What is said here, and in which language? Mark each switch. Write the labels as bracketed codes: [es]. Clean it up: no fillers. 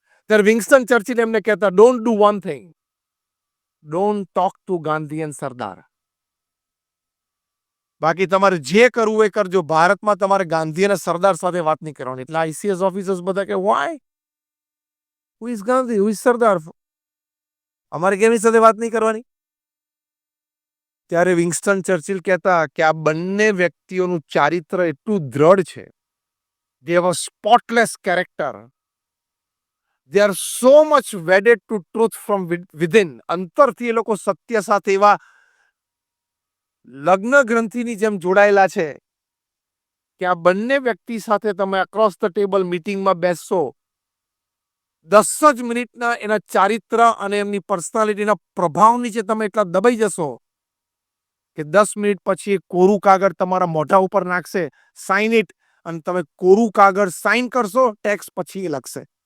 [gu] ત્યારે Winston Churchill એમને કહેતા, [en] Don't do one thing, don't talk to Gandhi and Sardar. [gu] બાકી તમારે જે કરવું એ કરજો, ભારતમાં તમારે ગાંધી અને સરદાર સાથે વાત નહીં કરવાની. એટલે આઈસીએસ ઓફિસર્સ બધા કે [en] why, who is Gandhi, who is Sardar, [gu] અમારે કેમની સાથે વાત નહીં કરવાની. ત્યારે વિન્સ્ટન ચર્ચિલ કહેતા કે આ બંને વ્યક્તિઓનું ચારિત્ર એટલું દ્રઢ છે, [en] they have a spotless character, they are so much wedded to truth from within. [gu] અંતરથી એ લોકો સત્ય સાથે એવા લગ્ન ગ્રંથિની જેમ જોડાયેલા છે કે આ બંને વ્યક્તિ સાથે તમે અક્રોસ ધ ટેબલ મીટિંગમાં બેસશો, 10 જ મિનિટના એના ચારિત્ર અને એમની પર્સનાલિટીના પ્રભાવ નીચે તમે એટલા દબાઈ જશો કે 10 મિનિટ પછી કોરું કાગળ તમારા મોઢા ઉપર નાખશે, [en] sign it, [gu] અને તમે કોરું કાગળ સાઇન કરશો, ટેક્સ પછી એ લખશે.